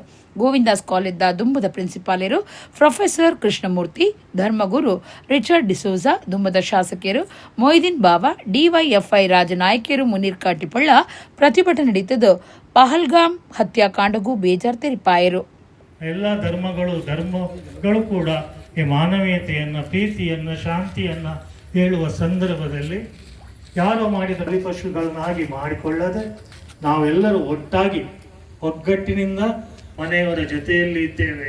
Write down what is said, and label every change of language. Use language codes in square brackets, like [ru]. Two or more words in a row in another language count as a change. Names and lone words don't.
[tcy] ಗೋವಿಂದಾಸ್ ಕಾಲೇಜ್ದ ದುಂಬದ ಪ್ರಿನ್ಸಿಪಾಲರು ಪ್ರೊಫೆಸರ್ ಕೃಷ್ಣಮೂರ್ತಿ, ಧರ್ಮಗುರು ರಿಚರ್ಡ್ ಡಿಸೋಜಾ, ದುಂಬದ ಶಾಸಕರು ಮೊಯ್ದೀನ್ ಬಾಬಾ, ಡಿವೈಎಫ್ಐ ರಾಜನಾಯಕಿಯರು ಮುನೀರ್ ಕಾಟಿಪಳ್ಳ ಪ್ರತಿಭಟನೆ ನಡೆಸಿದ್ದು ಪಹಲ್ಗಾಮ್ ಹತ್ಯಾಕಾಂಡಗೂ ಬೇಜಾರ್ ತೆರಿಪಾಯರು. [kn] ಎಲ್ಲ ಧರ್ಮಗಳು ಕೂಡ ಈ ಮಾನವೀಯತೆಯನ್ನು, ಪ್ರೀತಿಯನ್ನು, ಶಾಂತಿಯನ್ನು ಹೇಳುವ ಸಂದರ್ಭದಲ್ಲಿ ಯಾರೋ ಮಾಡಿದ ಬಲಿಪಶುಗಳನ್ನಾಗಿ ಮಾಡಿಕೊಳ್ಳದೆ ನಾವೆಲ್ಲರೂ ಒಟ್ಟಾಗಿ ಒಗ್ಗಟ್ಟಿನಿಂದ ಮನೆಯವರ ಜೊತೆಯಲ್ಲಿ ಇದ್ದೇವೆ.